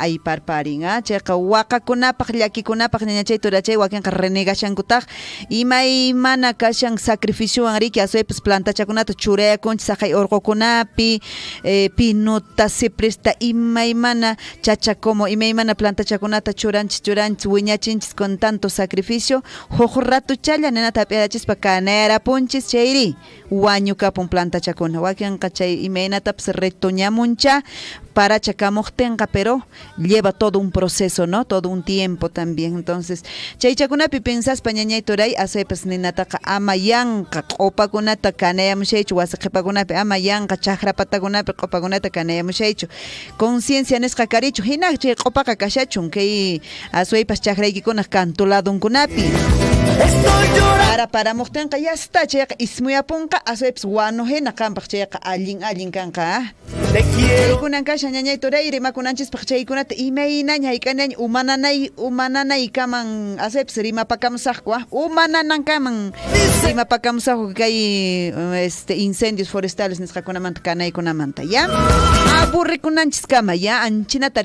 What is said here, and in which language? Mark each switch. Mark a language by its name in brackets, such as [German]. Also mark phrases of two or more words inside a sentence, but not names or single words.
[Quechua] ayparparin chayqa waqakunapaq llakikunapaq ñañachay turachay wakinqa renegashankutaq imaymana kashan sacrificiowan riki aswaypas plantachakunata churayakunchis saqay urqukunapi pinuta cipresta imaymana chachakomo imaymana plantachakunata churanchis wiñachinchis [Spanish] con tanto sacrificio [Quechua] huq ratuchalla ninata apiyachispa kanayarapunchis chayri wañukapun plantachakuna wakinqa chay imaynatapas retoñamuncha para chakamuqtinqa [Spanish] pero lleva todo un proceso, ¿no? Todo un tiempo también. Entonces, [Quechua] chaychakunapi pensaspa ñañay turay aswaypas ninataqa ama yanqa q'upakunata kanayamushaychu wasi qhipakunapi ama yanqa chaqrapatakunapi q'upakunata kanayamushaychu conciencia nisqa karichu hina chay q'upaqa kashachun kay aswaypas chaqraykikunaq kantu ladunkunapi para muqtinqa [Spanish] ya está [Quechua] chayqa ismuyapunqa aswaypas wanuhina kanpaq chayqa allin kanqa kaykunan kashan ñañay turay rimakunanchispaq chaykunata imaynaña hayk'anaña umananay kaman aswaypas rimapakamusaqku umananankaman rimapakamusaqku kay [Spanish] incendios forestales [Quechua] nisqakunamanta kanaykunamanta aburrikunanchis kama anchinata